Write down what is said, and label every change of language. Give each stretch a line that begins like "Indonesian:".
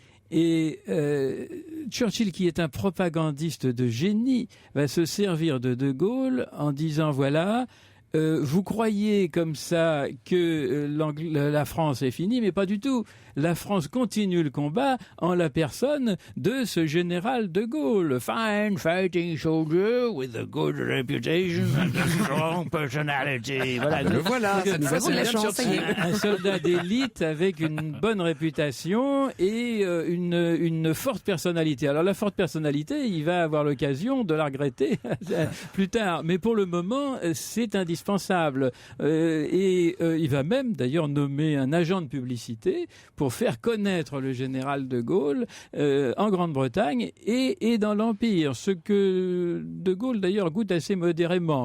French: Et Churchill, qui est un propagandiste de génie, va se servir de Gaulle en disant, voilà... vous croyez comme ça que la France est finie, mais pas du tout. La France continue le combat en la personne de ce général de Gaulle.
English: Fine fighting soldier with a good reputation and a strong personality.
French: Voilà, un soldat d'élite avec une bonne réputation et une forte personnalité. Alors la forte personnalité, il va avoir l'occasion de la regretter plus tard. Mais pour le moment, c'est indispensable. Il va même d'ailleurs nommer un agent de publicité pour faire connaître le général de Gaulle en Grande-Bretagne et dans l'Empire, ce que de Gaulle d'ailleurs goûte assez modérément.